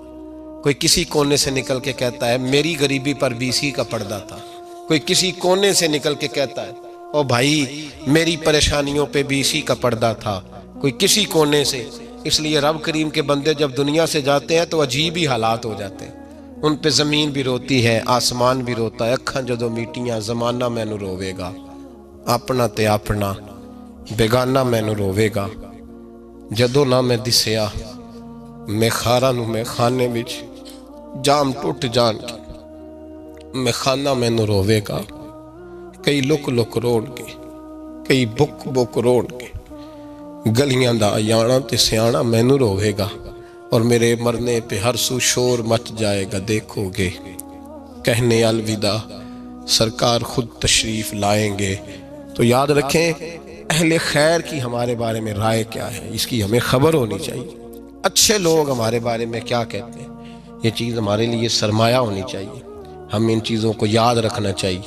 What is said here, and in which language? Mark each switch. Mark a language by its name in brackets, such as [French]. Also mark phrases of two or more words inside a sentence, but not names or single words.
[Urdu] کوئی کسی کونے سے نکل کے کہتا ہے میری غریبی پر BC کا پردہ تھا۔ کوئی کسی کونے سے نکل کے کہتا ہے او بھائی میری پریشانیوں پہ BC کا پردہ تھا، کوئی کسی کونے سے۔ اس لیے رب کریم کے بندے جب دنیا سے جاتے ہیں تو عجیب ہی حالات ہو جاتے ہیں، ان پہ زمین بھی روتی ہے، آسمان بھی روتا ہے۔ [Punjabi] اکھاں جدوں میٹیاں زمانہ مینوں روے گا، اپنا تے اپنا بیگانہ مینوں روے گا۔ جدوں نہ میں دسیا میں خاراں نوں میں خانے وچ جام ٹوٹ جان کے میں خانہ مینوں روے گا۔ کئی لک لک روڑ گے، کئی بک بک روڑ گے، گلیاں دا یانا تے سیانا مینوں روے گا، [Urdu] اور میرے مرنے پہ ہر سو شور مچ جائے گا دیکھو گے۔ کہنے الوداع سرکار خود تشریف لائیں گے۔ تو یاد رکھیں اہل خیر کی ہمارے بارے میں رائے کیا ہے، اس کی ہمیں خبر ہونی چاہیے۔ اچھے لوگ ہمارے بارے میں کیا کہتے ہیں، یہ چیز ہمارے لیے سرمایہ ہونی چاہیے، ہم ان چیزوں کو یاد رکھنا چاہیے۔